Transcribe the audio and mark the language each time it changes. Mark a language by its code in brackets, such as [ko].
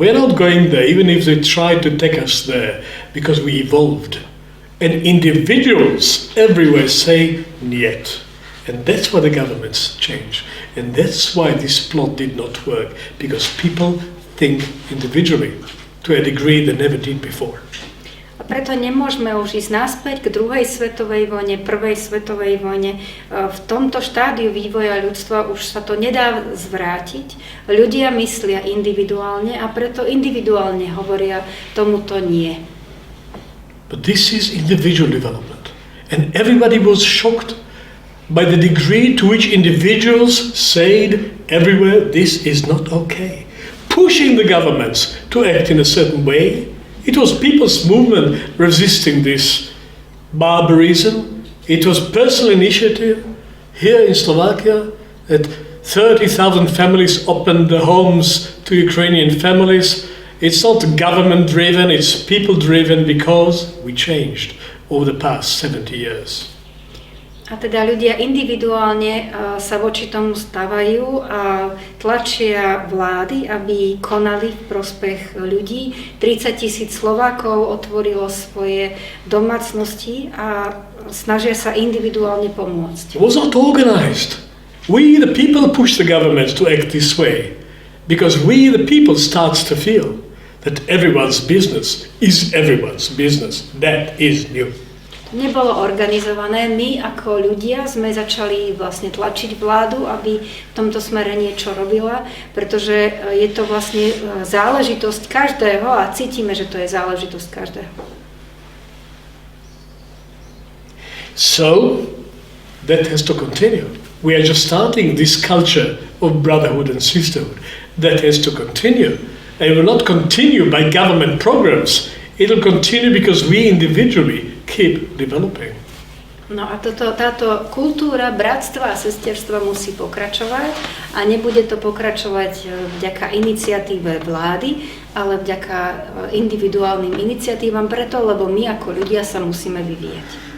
[en] We are not going there, even if they try to take us there, because we evolved. And individuals everywhere say, "Niet." And that's why the governments change. And that's why this plot did not work, because people think individually to a degree they never did before. [sk] A preto nemôžeme už ísť naspäť k druhej svetovej vojne, prvej svetovej vojne. V tomto štádiu vývoja ľudstva už sa to nedá zvrátiť. Ľudia myslia individuálne a preto individuálne hovoria tomuto nie. [en] But this is individual development. And everybody was shocked by the degree to which individuals said everywhere, this is not okay. Pushing the governments to act in a certain way. It was people's movement resisting this barbarism. It was personal initiative here in Slovakia that 30,000 families opened their homes to Ukrainian families. It's not government-driven, it's people-driven because we changed over the past 70 years. [sk] A teda ľudia individuálne sa voči tomu stavajú a tlačia vlády, aby konali v prospech ľudí. 30,000 Slovákov otvorilo svoje domácnosti a snažia sa individuálne pomôcť. [en] It was not organized. We, the people, push the governments to act this way because we, the people, starts to feel that everyone's business is everyone's business. That is new. [sk] Nebolo organizované. My ako ľudia sme začali vlastne tlačiť vládu, aby v tomto smere niečo robila, pretože je to vlastne záležitosť každého a cítime, že to je záležitosť každého. [en] So, that has to continue. We are just starting this culture of brotherhood and sisterhood. That has to continue. And it will not continue by government programs. It will continue because we individually keep developing. [sk] No a táto kultúra bratstva a sesterstva musí pokračovať a nebude to pokračovať vďaka iniciatíve vlády, ale vďaka individuálnym iniciatívam preto, lebo my ako ľudia sa musíme vyvíjať.